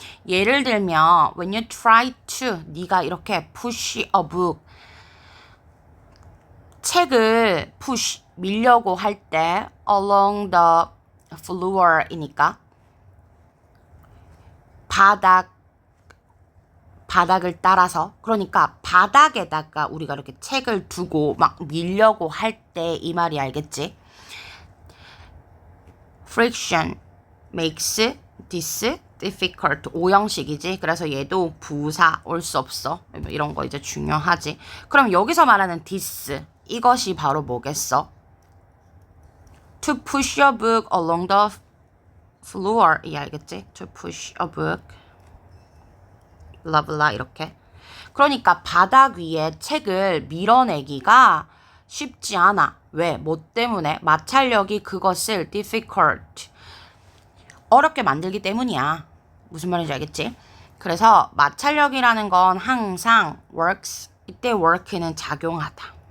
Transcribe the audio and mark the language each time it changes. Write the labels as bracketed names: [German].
[Korean] 예를 들면 [English] when you try to [Korean] 네가 이렇게 [English] push a book [Korean] 책을 push 밀려고 할 때 [English] along the floor [Korean] 이니까 바닥을 따라서. 그러니까 바닥에다가 우리가 이렇게 책을 두고 막 밀려고 할 때 이 말이. 알겠지? [English] friction makes this difficult. [Korean] 오형식이지. 그래서 얘도 부사 올 수 없어. 이런 거 이제 중요하지. 그럼 여기서 말하는 this 이것이 바로 뭐겠어? [English] to push your book along the floor [Korean] 이 알겠지? [English] to push a book [Korean] 블라블라 이렇게. 그러니까 바닥 위에 책을 밀어내기가 쉽지 않아. 왜? 뭐 때문에? 마찰력이 그것을 difficult 어렵게 만들기 때문이야. 무슨 말인지 알겠지? 그래서 마찰력이라는 건 항상 works 이때 work는 작용하다.